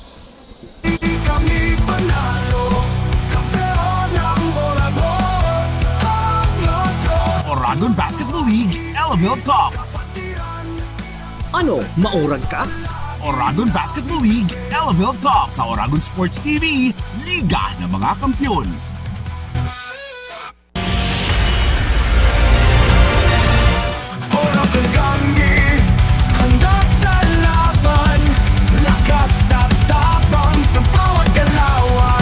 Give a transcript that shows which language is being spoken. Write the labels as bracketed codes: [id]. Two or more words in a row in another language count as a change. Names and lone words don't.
[tl] Oragon Basketball League Elavil Cup. [bik] Ano, maurag ka? [tl] Oragon Basketball League Elavil Cup sa Oragon Sports TV, Liga ng mga Kampiyon. Oragon kami, handa sa laban, lakas at tapang sa bawat galawan.